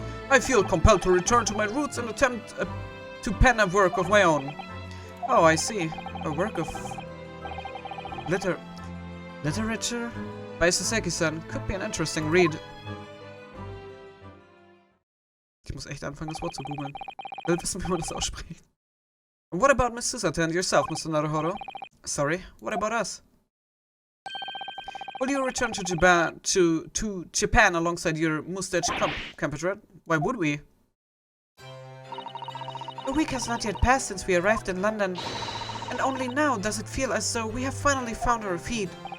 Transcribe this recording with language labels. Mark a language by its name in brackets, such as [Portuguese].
[English] I feel compelled to return to my roots and attempt to pen a work of my own. Oh, I see. A work of... literature? By Soseki-san. Could be an interesting read. [German] Ich muss echt anfangen, das Wort zu googeln. Ich will wissen, wie man das ausspricht. [English] What about Miss Susato and yourself, Mr. Naruhodo? Sorry, what about us? Will you return to Japan alongside your mustache compatriot? Why would we? A week has not yet passed since we arrived in London, and only now does it feel as though we have finally found our feet.